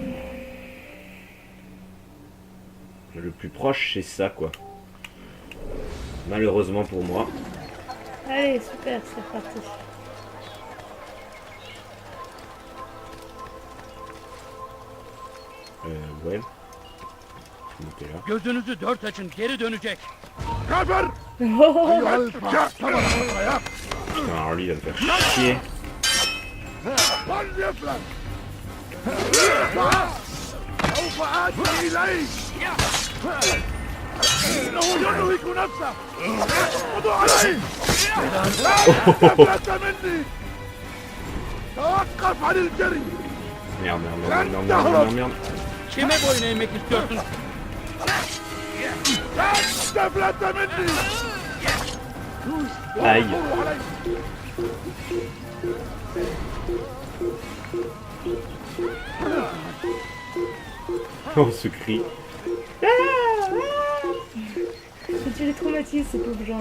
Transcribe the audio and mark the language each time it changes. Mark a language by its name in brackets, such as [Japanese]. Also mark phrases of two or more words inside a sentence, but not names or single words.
[French] Le plus proche, c'est ça, quoi. Malheureusement pour moi. Allez, super, c'est reparti. Ouais. Montez là. [Turkish] Gözünüzü dört açın. Geri dönecek. Kafer! Oh, [French] Putain, alors lui, il va me faire chier. [Arabic] سوف آتي إليك إنه ينهك نفسه خذوا عليه لا تفلت مني توقف عن الجري [French] Merde, merde, merde, merde, merde, merde. [Turkish] Kime boyun eğmek istiyorsun? [Arabic] لا تفلت مني [French] Aïe. Oh, ce cri. tu les traumatise, ces pauvres gens.